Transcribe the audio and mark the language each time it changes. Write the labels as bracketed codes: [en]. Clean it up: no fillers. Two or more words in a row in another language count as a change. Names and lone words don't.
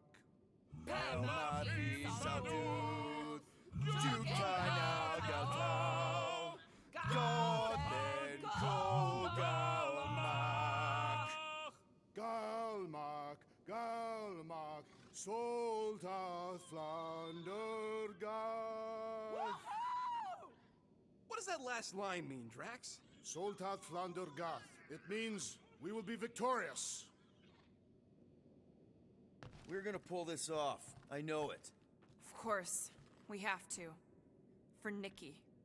[en] Pelmafin sardut, jutkai nageltau, gothen kogalmak. Galmak, galmak, soltath flandergath. What does that last line mean, Drax? Soltath flandergath. It means we will be victorious. We're gonna pull this off. I know it. Of course. We have to. For Nikki.